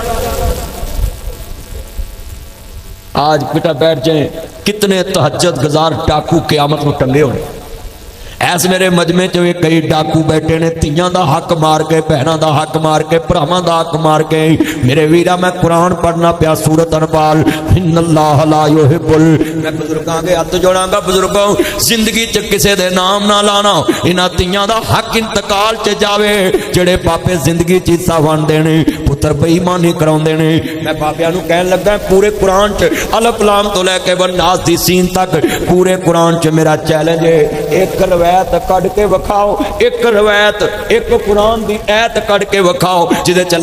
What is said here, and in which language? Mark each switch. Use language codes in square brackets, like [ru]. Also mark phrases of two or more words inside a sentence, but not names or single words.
[pa] اج بیٹا بیٹھ جائے کتنے تہجد گزار ڈاکو قیامت نوں ٹنگے ہونے ایس میرے مجمعے چ بھی کئی ڈاکو بیٹھے نے دھیاں دا حق مار کے بھیناں دا حق مار کے بھراواں دا حق مار کے میرے ویرا میں قرآن پڑھنا پیا سورت انفال [ar] إن الله لا يحب [pa] میں بزرگاں دے ہتھ جوڑاں گا بزرگو زندگی چ کسے دے ناں نہ لانا انہاں دھیاں دا حق انتقال چ جاوے جیہڑے پاپے زندگی چ حصہ ونڈدے نے پتر بے ایمانی کراؤندے نے میں پاپیاں نوں کہن لگا پورے قرآن چ الف لام توں لے کے والناس دی سین تک پورے قرآن چ میرا چیلنج ہے اک روایت کڈھ کے وکھاؤ اک روایت اک قرآن دی آیت کڈھ کے وکھاؤ جیہدے چ